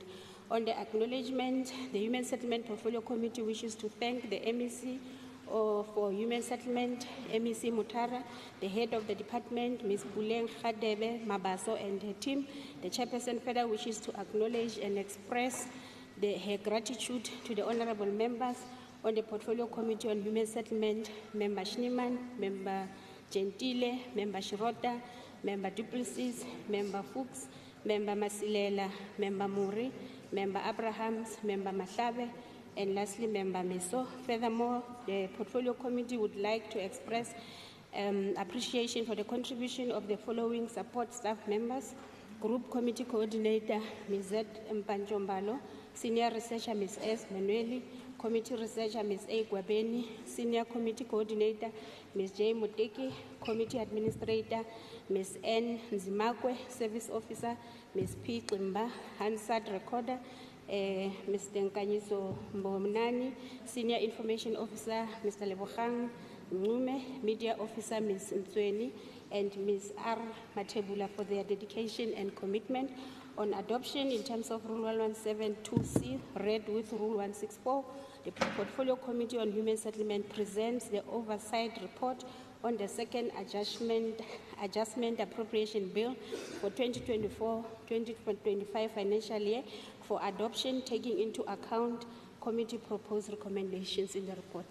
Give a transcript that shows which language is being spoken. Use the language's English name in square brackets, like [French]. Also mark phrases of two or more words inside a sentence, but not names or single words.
[English] On the acknowledgement, the Human Settlement Portfolio Committee wishes to thank the MEC for Human Settlement, MEC Mutara, the head of the department, Ms. Buleng Khadebe Mabaso, and her team. The chairperson further wishes to acknowledge and express her gratitude to the honorable members on the Portfolio Committee on Human Settlement, Member Schneeman, Member Gentile, Member Shirota, Member Duplessis, Member Fuchs, Member Masilela, Member Muri, Member Abrahams, Member Mahlabe, and lastly, Member Meso. Furthermore, the Portfolio Committee would like to express appreciation for the contribution of the following support staff members: Group Committee Coordinator, Ms. Z. Mpanchombalo, Senior Researcher, Ms. S. Manueli, Committee Researcher, Ms. A. Gwabeni, Senior Committee Coordinator, Ms. J. Muteki, Committee Administrator, Ms. N. Nzimakwe, Service Officer, Ms. P. Klimba, Hansard Recorder, Mr. Nkanyiso Mbomnani, Senior Information Officer, Mr. Lebogang Ngume, Media Officer, Ms. Mtsweni, and Ms. R. Matebula for their dedication and commitment. On adoption in terms of Rule 117.2C, read with Rule 164, The Portfolio Committee on Human Settlement presents the oversight report on the second adjustment appropriation bill for 2024-2025 financial year for adoption, taking into account committee proposed recommendations in the report.